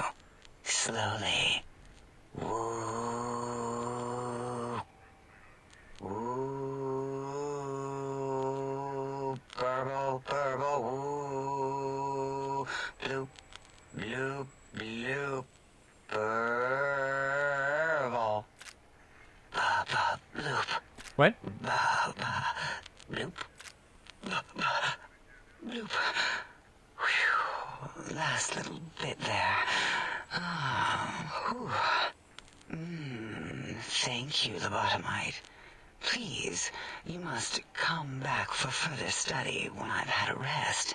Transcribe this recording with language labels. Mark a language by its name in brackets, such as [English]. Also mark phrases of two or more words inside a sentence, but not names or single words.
[English] Slowly. Woo. Woo. Purple, purple, woo. Bloop, bloop, bloop. Purple. Ba, ba, bloop. What? Ba, ba, bloop. Ba, ba, bloop. Whew. Last little bit there. Thank you, lobotomite. Please, you must come back for further study when I've had a rest.